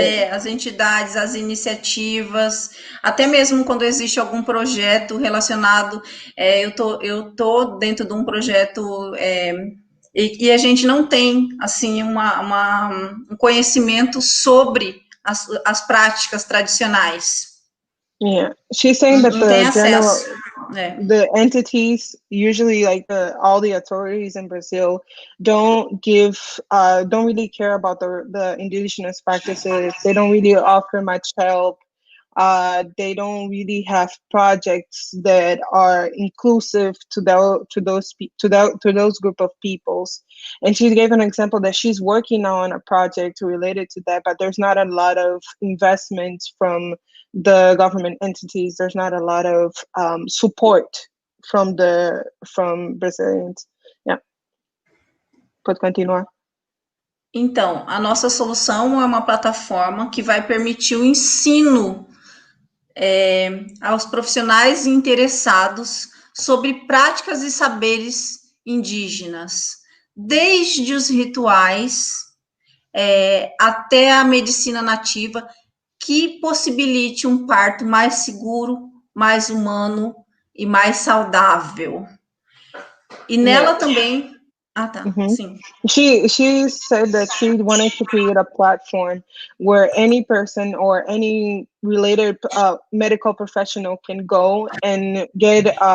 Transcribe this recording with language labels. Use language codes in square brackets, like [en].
[pt] As entidades, as iniciativas, até mesmo quando existe algum projeto relacionado, eu tô dentro de um projeto e a gente não tem assim um conhecimento sobre as práticas tradicionais. [en] Yeah, she's saying that the entities, usually like all the authorities in Brazil, don't really care about the indigenous practices. They don't really offer much help. They don't really have projects that are inclusive to those group of peoples. And she gave an example that she's working on a project related to that, but there's not a lot of investment from the government entities. There's not a lot of support from Brazilians. [pt] Yeah. Pode continuar. Então, a nossa solução é uma plataforma que vai permitir o ensino aos profissionais interessados sobre práticas e saberes indígenas, desde os rituais até a medicina nativa, que possibilite um parto mais seguro, mais humano e mais saudável. E nela também... Ah, tá, sim. [en] She said that she wanted to create a platform where any person or any related medical professional can go and get